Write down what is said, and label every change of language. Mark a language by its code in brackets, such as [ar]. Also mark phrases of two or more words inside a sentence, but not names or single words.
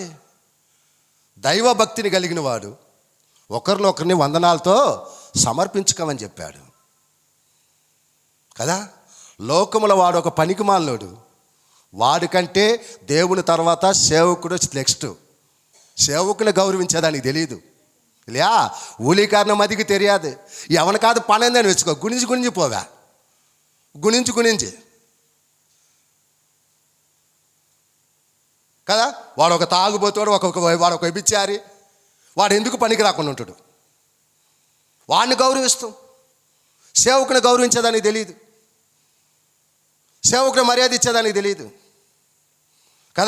[te] దైవభక్తిని కలిగిన వాడు ఒకరినొకరిని వందనాలతో సమర్పించుకోమని చెప్పాడు కదా. లోకముల వాడు ఒక పనికిమాలినోడు. వాడికంటే దేవుని తర్వాత సేవకుడు నెక్స్ట్. సేవకుని గౌరవించేదానికి తెలియదు இல்லையா? [ta] ஊழியக்காரன் மதிக்கு தெரியாது. எவனுக்காவது பணம் தான் வச்சுக்கோ, குனிஞ்சு போவா, [te] గుణించి కదా. వాడు ఒక తాగుబోతాడు, వాడు ఒక వ్యభిచారి, వాడు ఎందుకు పనికి రాకుండా ఉంటాడు. వాడిని గౌరవిస్తాం, సేవకుని గౌరవించేదానికి తెలియదు, సేవకుని మర్యాద ఇచ్చేదానికి తెలియదు కదా.